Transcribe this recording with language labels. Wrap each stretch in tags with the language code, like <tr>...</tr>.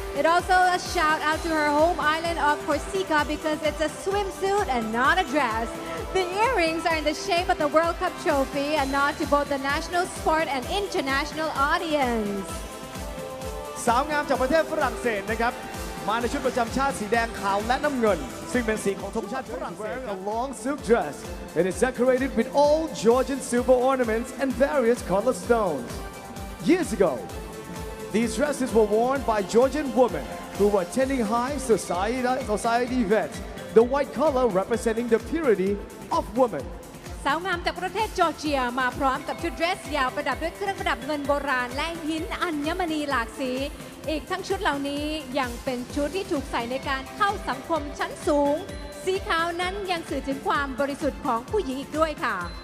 <en>It also a shout out to her home island of Corsica because it's a swimsuit and not a dress. The earrings are in the shape of the World Cup trophy and nod to both the national sport and international audience.</en> <th>สาวงามจากประเทศฝรั่งเศสนะครับมาในชุดประจำชาติสีแดงขาวและน้ำเงินซึ่งเป็นสีของธงชาติฝรั่งเศส</th> <en>A long silk dress. It is decorated with old Georgian silver ornaments and various colored stones. Years ago,These dresses were worn by Georgian women who were attending high society events, the white color representing the purity of women.</en> <th>สาวงามจากประเทศจอร์เจียมาพร้อมกับชุดเดรสยาวประดับด้วยเครื่องประดับเงินโบราณและหินอัญมณีหลากสี อีกทั้งชุดเหล่านี้ยังเป็นชุดที่ถูกใส่ในการเข้าสังคมชั้นสูง สีขาวนั้นยังสื่อถึงความบริสุทธิ์ของผู้หญิงอีกด้วยค่ะ</th>